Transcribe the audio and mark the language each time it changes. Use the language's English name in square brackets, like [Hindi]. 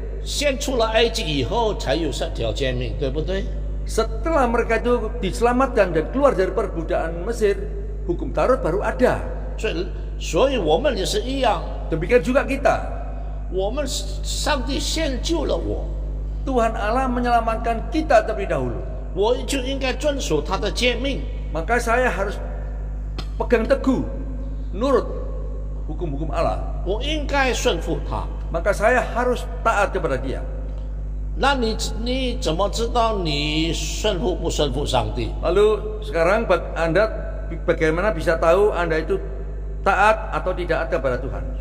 [Chinese] 先出了埃及以后才有这条诫命，对不对？ [Indonesian] Setelah mereka itu diselamatkan dan keluar dari perbudakan Mesir, hukum Taurat baru ada. [Chinese] 所以我们也是一样， [Indonesian] Demikian juga kita. [Chinese] 我们上帝先救了我， [Indonesian] Tuhan Allah menyelamatkan kita terlebih dahulu. [Chinese] 我就应该遵守他的诫命。 [Indonesian] Maka saya harus pegang teguh, nurut hukum-hukum Allah. [Chinese] 我应该顺服他。 [Indonesian] Maka saya harus taat kepada Dia. [Chinese] 那你怎么知道你顺服不顺服上帝？ [Indonesian] Lalu sekarang Anda bagaimana bisa tahu Anda itu taat atau tidak taat kepada Tuhan?